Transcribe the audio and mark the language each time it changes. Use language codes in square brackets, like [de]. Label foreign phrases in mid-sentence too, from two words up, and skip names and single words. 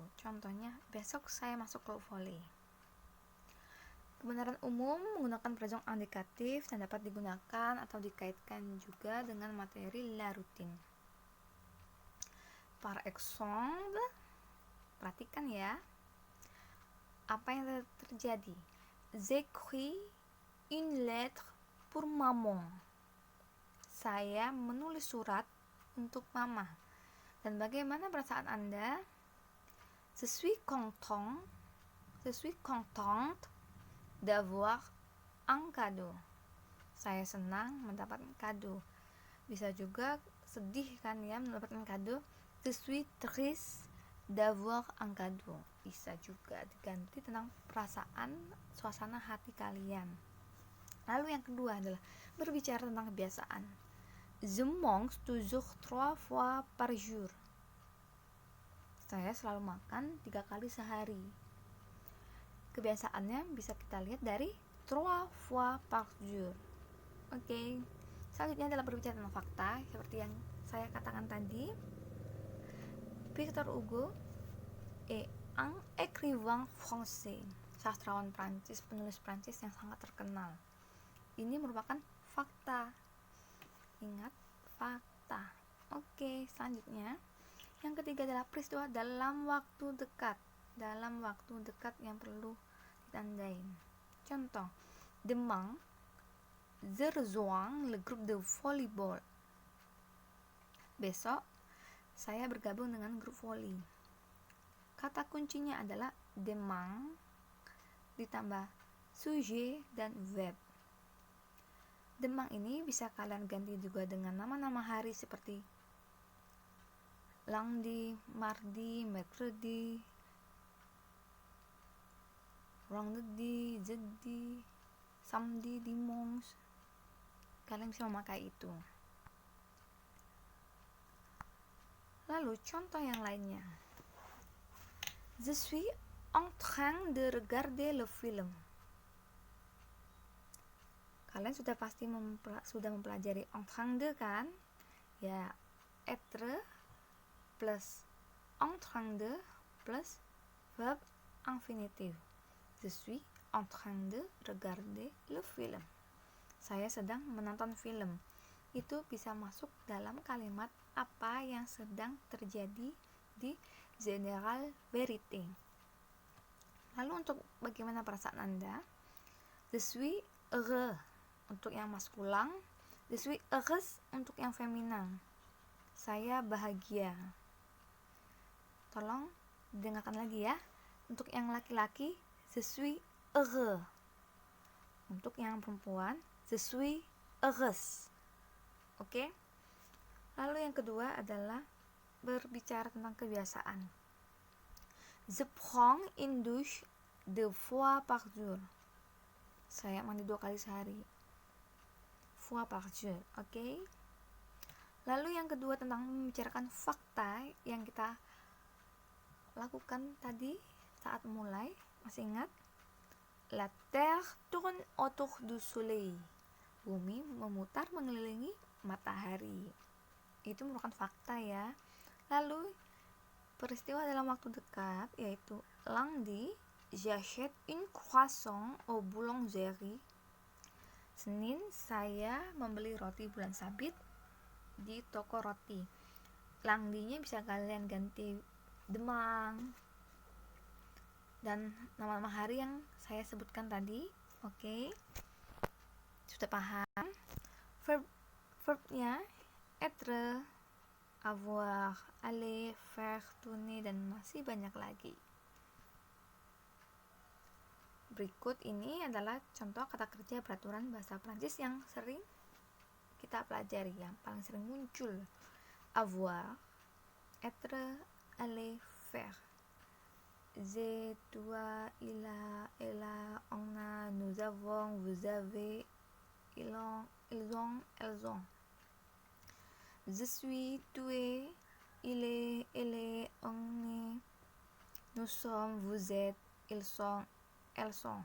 [id] Contohnya, besok saya masuk klub volley. Kebenaran umum menggunakan present indikatif dan dapat digunakan atau dikaitkan juga dengan materi [fr] La Routine. Par exemple, [id] perhatikan ya. Apa yang terjadi? [fr] J'écris une lettre pour maman. [id] Saya menulis surat untuk Mama. Dan bagaimana perasaan Anda? [fr] Je suis contente d'avoir un cadeau. [id] Saya senang mendapatkan kado. Bisa juga sedih kan ya mendapatkan kado. [fr] Je suis triste d'avoir un cadeau. [id] Bisa juga diganti tentang perasaan, suasana hati kalian. Lalu yang kedua adalah berbicara tentang kebiasaan. [fr] Je mange toujours 3 fois par jour. [id] Saya selalu makan 3 kali sehari. Kebiasaannya bisa kita lihat dari [fr] 3 fois par jour. [id] Oke. Selanjutnya adalah berbicara tentang fakta, seperti yang saya katakan tadi. [fr] Victor Hugo est un écrivain français. [id] Sastrawan Prancis, penulis Prancis yang sangat terkenal. Ini merupakan fakta. Ingat, fakta. Oke, selanjutnya yang ketiga adalah peristiwa dalam waktu dekat. Dalam waktu dekat yang perlu ditandain. Contoh, [fr] demain je rejoins le groupe de volleyball. [id] Besok saya bergabung dengan grup voli. Kata kuncinya adalah demain ditambah sujet dan verb. Demain ini bisa kalian ganti juga dengan nama-nama hari seperti [fr] lundi, mardi, mercredi, vendredi, jeudi, samedi, dimanche. [id] Kalian bisa memakai itu. Lalu contoh yang lainnya. [fr] Je suis en train de regarder le film. [id] Kalian sudah pasti sudah mempelajari [fr] en train de [id] kan? [fr] Ya, être plus en train de plus verb infinitif. Je suis en train de regarder le film. [id] Saya sedang menonton film. Itu bisa masuk dalam kalimat apa yang sedang terjadi di [fr] general vérité. [id] Lalu untuk bagaimana perasaan Anda? [fr] Je suis heureux [id] untuk yang maskulin, [fr] je suis heureuse [id] untuk yang feminin. Saya bahagia. Tolong dengarkan lagi ya. Untuk yang laki-laki, [fr] je suis heureux. [id] Untuk yang perempuan, [fr] je suis heureuse. [id] Oke? Lalu yang kedua adalah berbicara tentang kebiasaan. [fr] Je prends une douche 2 fois par jour. [id] Saya mandi 2 kali sehari. [fr] Fois par jour, [id] oke? Lalu yang kedua tentang membicarakan fakta yang kita lakukan tadi saat mulai. Masih ingat? [fr] La terre tourne autour du soleil. [id] Bumi memutar mengelilingi matahari. Itu merupakan fakta ya. Lalu peristiwa dalam waktu dekat yaitu [fr] lundi, j'achète une croissant au boulangerie. [id] Senin, saya membeli roti bulan sabit di toko roti. Lundinya bisa kalian ganti demain dan nama-nama hari yang saya sebutkan tadi. Oke? Sudah paham? [fr] Verbnya être, avoir, aller, faire, tourner, [id] dan masih banyak lagi. Berikut ini adalah contoh kata kerja peraturan bahasa Prancis yang sering kita pelajari, yang paling sering muncul. [fr] Avoir, être, aller, faire. J'ai, toi, il a, elle a, on a, nous avons, vous avez, ils ont, elles ont. Je suis, tu es, il est, elle est, on est, nous sommes, vous êtes, ils sont, elles sont.